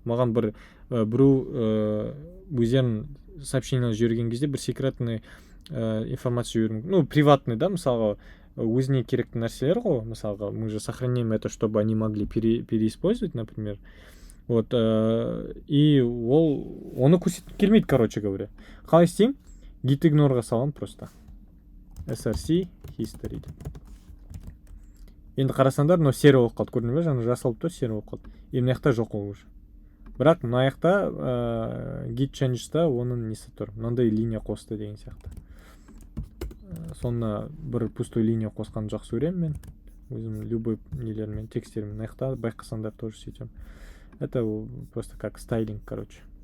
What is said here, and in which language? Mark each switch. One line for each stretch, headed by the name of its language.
Kazakh: Маған біреу өздерінің сообщениялар жіберген кезде бір секретный информация жіберу мүмкін.
Russian: Ну, приватный, да,
Kazakh: мысалға, өзіне керекті нәрселер ғой, мысалға,
Russian: мы же сохраним это, чтобы они могли переиспользовать, например. Вот,
Kazakh: и оны көрсетіп келмейді,
Russian: короче говоря.
Kazakh: Қалай істеймін? Git ignore-ға салам
Russian: просто.
Kazakh: src history деп. Енді қарасаңдар, но серия болып қалды, көрдің бе? Жаңа жасалып тұр, серия болып қалды. И мына жақта жоқ ол уже. Бірақ мына жақта git changes-та оның несі тұр. Мынандай линия қосты деген сияқты. Сонына бір
Russian: пустой
Kazakh: линия қосқан жақсы көремін мен. Өзім
Russian: любой
Kazakh: нелермен, текстермен. Мына жақта байқасаңдар
Russian: тоже
Kazakh: сөйтем.
Russian: Это просто как стайлинг, короче.